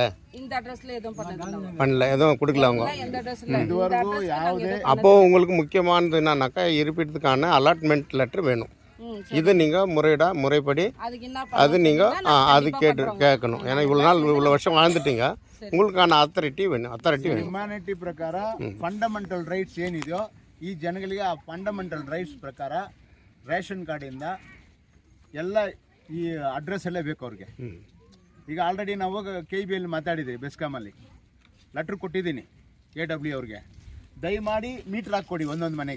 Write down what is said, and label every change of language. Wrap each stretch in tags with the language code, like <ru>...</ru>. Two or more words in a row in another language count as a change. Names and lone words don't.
<ta>இந்த அட்ரஸ்ல எதுவும் பண்ணல, எதுவும் கொடுக்கல அவங்க. எந்த அட்ரஸ்ல அப்போது உங்களுக்கு முக்கியமானது என்னன்னாக்கா இருப்பிடத்துக்கான</ta> <en>allotment letter</en> <ta>வேணும். இது நீங்கள் முறைப்படி அது நீங்கள் அது கேட்கணும். ஏன்னா இவ்வளோ வருஷம் வாழ்ந்துட்டீங்க, ಉங்களுக்கான ಅಥಾರಿಟಿ வேணும்.</ta> <kn>ಹ್ಯುಮ್ಯಾನಿಟಿ ಪ್ರಕಾರ</kn> <en>fundamental rights</en> <kn>ಏನಿದೆಯೋ ಈ ಜನಗಳಿಗೆ ಆ</kn> <en>fundamental rights</en> <kn>ಪ್ರಕಾರ ರೇಷನ್ ಕಾರ್ಡಿಂದ ಎಲ್ಲ ಈ ಅಡ್ರೆಸ್ ಎಲ್ಲ ಬೇಕು ಅವ್ರಿಗೆ. ಈಗ ಆಲ್ರೆಡಿ ನಾವು KBL ಮಾತಾಡಿದ್ರಿ, ಬೆಸ್ಕಾಮಲ್ಲಿ ಲೆಟ್ರ್ ಕೊಟ್ಟಿದ್ದೀನಿ KW ಅವ್ರಿಗೆ, ದಯಮಾಡಿ ಮೀಟ್ರ್ ಹಾಕ್ಕೊಡಿ ಒಂದೊಂದು ಮನೆಗೆ.</kn>